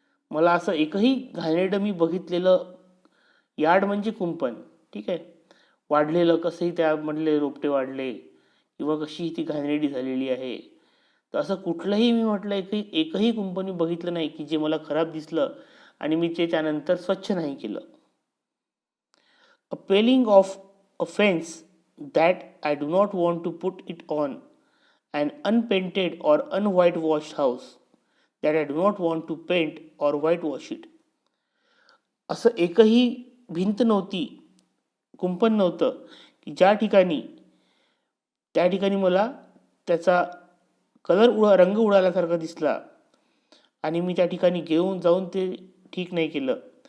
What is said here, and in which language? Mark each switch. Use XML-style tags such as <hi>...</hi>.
<mr>मला असं एकही घाणेरडं मी बघितलेलं, यार्ड म्हणजे कुंपण, ठीक आहे, वाढलेलं कसंही त्यामधले रोपटे वाढले किंवा कशी ती घाणेरडी झालेली आहे, तर असं कुठलंही मी म्हटलं एकही कुंपण मी बघितलं नाही की जे मला खराब दिसलं आणि मी ते त्यानंतर स्वच्छ नाही केलं.</mr> <en>A paling of a fence that I do not want to put it on, an unpainted or unwhitewashed house that I do not want to paint or whitewash it.</en> <mr>असं एकही भिंत नव्हती, कुंपण नव्हतं की ज्या ठिकाणी त्या ठिकाणी मला त्याचा रंग उडाल्यासारखा दिसला आणि मी त्या ठिकाणी घेऊन जाऊन ते ठीक नाही केलं.</mr>